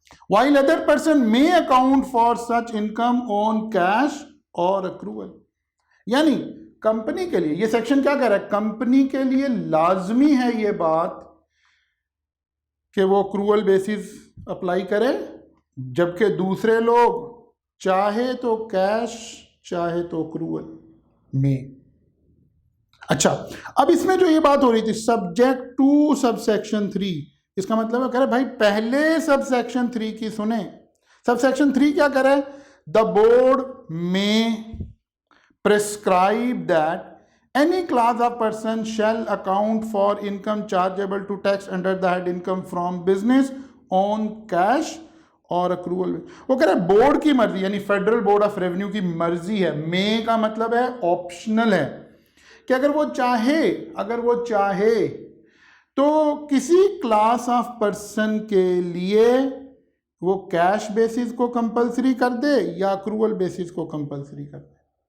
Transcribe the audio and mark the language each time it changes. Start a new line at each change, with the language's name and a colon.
English: while other person may account for such income on cash or accrual.
Urdu: یعنی company کے لیے یہ section کیا کہہ رہا ہے؟ کمپنی کے لیے لازمی ہے یہ بات کہ وہ accrual بیسس اپلائی کرے، جبکہ دوسرے لوگ چاہے تو کیش چاہے تو accrual میں. اچھا، اب اس میں جو یہ بات ہو رہی تھی سبجیکٹ ٹو سب سیکشن 3، اس کا مطلب ہے کہہ رہے بھائی پہلے سب سیکشن 3 کی سنیں. سب سیکشن 3 کیا کہہ رہے ہیں؟
English: The board may prescribe that any class of person shall account for income chargeable to tax under the head income from business on cash اور accrual.
Urdu: وہ کہہ رہے ہیں بورڈ کی مرضی، یعنی فیڈرل بورڈ آف ریونیو کی مرضی ہے. میں کا مطلب ہے آپشنل ہے کہ اگر وہ چاہے تو کسی کلاس آف پرسن کے لیے وہ کیش بیسس کو کمپلسری کر دے یا اکروول بیسس کو کمپلسری کر دے.